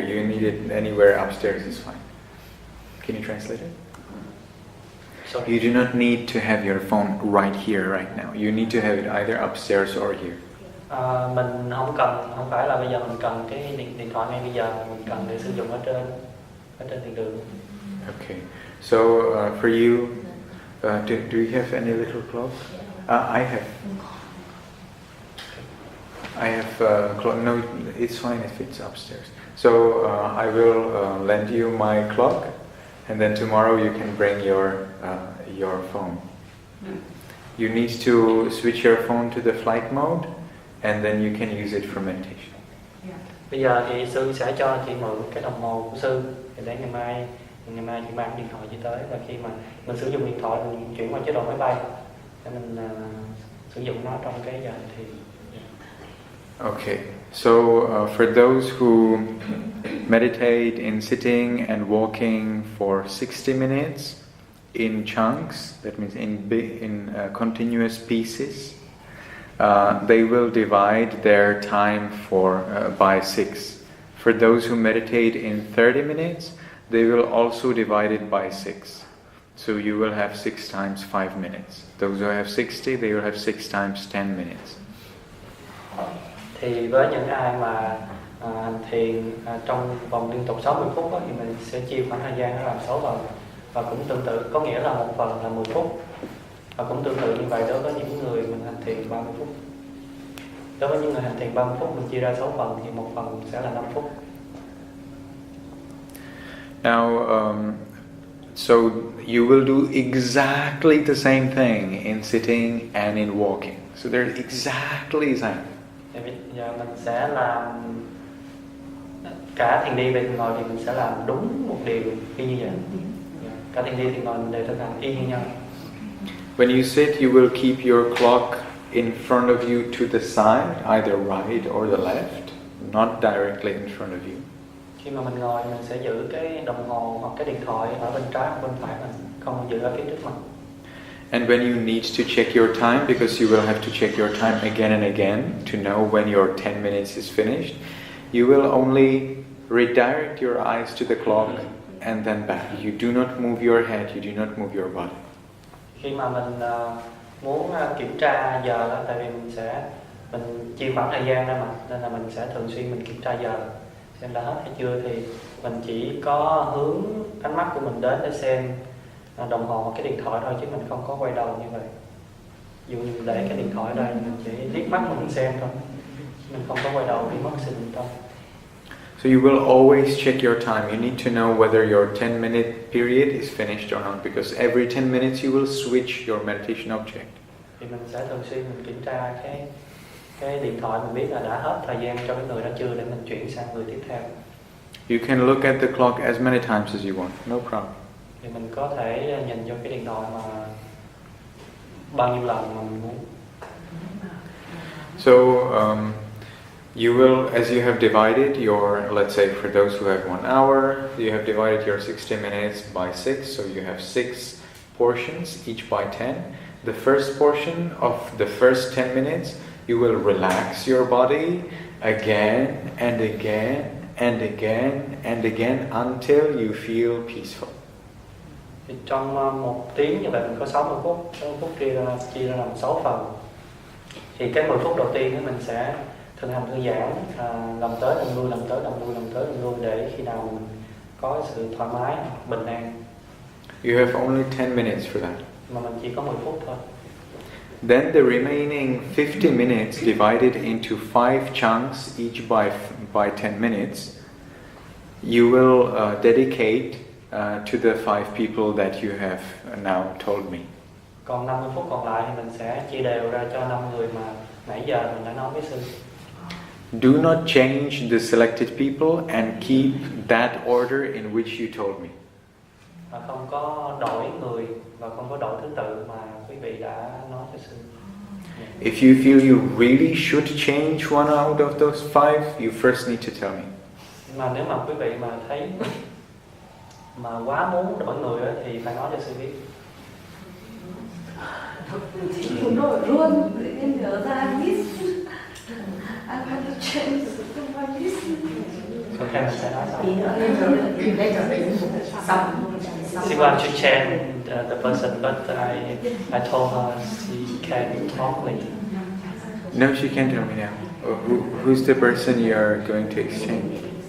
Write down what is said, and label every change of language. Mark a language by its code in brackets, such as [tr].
[en] You need it anywhere upstairs is fine. Can you translate it? Sorry. You do not need to have your phone right here, right now. You need to have it either upstairs or here. [vi] Mình không phải là bây giờ mình cần cái điện thoại ngay bây giờ, mình cần để sử dụng ở trên thiền đường. [en] Okay. So for you, do you have any little clock? I have clock. No, it's fine if it's upstairs. So I will lend you my clock, and then tomorrow you can bring your phone. You need to switch your phone to the flight mode, and then you can use it for meditation. [vi] Bây giờ thì sư sẽ cho chị mượn cái đồng hồ của sư, để ngày mai chị mang điện thoại chị tới, và khi mà mình sử dụng điện thoại mình chuyển qua chế độ máy bay để mình sử dụng nó trong cái giờ thì. [en] Okay, so for those who meditate in sitting and walking for 60 minutes in chunks, that means in continuous pieces, they will divide their time by 6. For those who meditate in 30 minutes, they will also divide it by 6. So you will have 6 times 5 minutes. Those who have 60, they will have 6 times 10 minutes. [vi] Thì với những ai mà hành thiền trong vòng liên tục 60 phút đó, thì mình sẽ chia khoảng thời gian làm 6 phần. Và cũng tương tự, có nghĩa là một phần là 10 phút. Và cũng tương tự như vậy đối với những người mình hành thiền 30 phút. Đối với những người hành thiền 30 phút mình chia ra 6 phần thì một phần sẽ là 5 phút. [en] Now, so you will do exactly the same thing in sitting and in walking. So they're exactly the same. [vi] Thì bây giờ mình sẽ làm cả thiền đi và thiền ngồi thì mình sẽ làm đúng một điều y như vậy. Cả thiền đi thiền ngồi mình đều thực hành y như nhau. [en] When you sit, you will keep your clock in front of you to the side, either right or the left, not directly in front of you. [vi] Khi mà mình ngồi mình sẽ giữ cái đồng hồ hoặc cái điện thoại ở bên trái hoặc bên phải mình, không giữ ở phía trước mặt. [en] And when you need to check your time, because you will have to check your time again and again to know when your 10 minutes is finished, you will only redirect your eyes to the clock and then back. You do not move your head, you do not move your body. [vi] Khi mà mình muốn kiểm tra giờ đó, tại vì mình chia khoảng thời gian ra mà, nên là mình sẽ thường xuyên mình kiểm tra giờ xem đã hết hay chưa, thì mình chỉ có hướng ánh mắt của mình đến để xem đồng hồ hoặc cái điện thoại thôi, chứ mình không có quay đầu như vậy. Dù như mình để cái điện thoại ở đây mình chỉ liếc mắt mình xem thôi, mình không có quay đầu đi mất sự định tâm. [en] So you will always check your time. You need to know whether your 10-minute period is finished or not, because every 10 minutes you will switch your meditation object. [vi] Thì mình sẽ thường xuyên mình kiểm tra cái điện thoại, mình biết là đã hết thời gian cho cái người đó chưa, để mình chuyển sang người tiếp theo. [en] You can look at the clock as many times as you want, no problem. [vi] Thì mình có thể nhìn vô cái điện thoại mà bao nhiêu lần mà mình muốn. [en] So you will, as you have divided your, let's say for those who have 1 hour, you have divided your 60 minutes by 6, so you have 6 portions, each by 10. The first portion of the first 10 minutes, you will relax your body again and again and again and again until you feel peaceful. [vi] Thì trong 1 tiếng như vậy mình có 60 phút, 60 phút chia ra làm 6 phần. Thì cái 10 phút đầu tiên thì mình sẽ thực hành thư giãn, làm tới làm lui, làm tới làm lui, làm tới làm lui, để khi nào mình có sự thoải mái, bình an. [en] You have only 10 minutes for that. [vi] Mà mình chỉ có 10 phút thôi. [en] Then the remaining 50 minutes divided into 5 chunks, each by 10 minutes, you will dedicate to the 5 people that you have now told me. [vi] Còn 50 phút còn lại thì mình sẽ chia đều ra cho 5 người mà nãy giờ mình đã nói với sư. [en] Do not change the selected people and keep that order in which you told me. [vi] Và không có đổi người và không có đổi thứ tự mà quý vị đã nói cho sư. [en] If you feel you really should change one out of those 5, you first need to tell me. [vi] Mà nếu mà quý vị mà thấy mà quá muốn đổi người ấy, thì phải nói cho sư biết. Chị muốn đổi luôn, tự nhiên nhớ ra miss. [en] I want to change my miss. [vi] Mình sẽ nói sau. Tí nữa lên rồi, đây trở về xong [en] She wants to change the person, but I told her she can talk later. No, she can't tell me now. Who's the person you are going to exchange?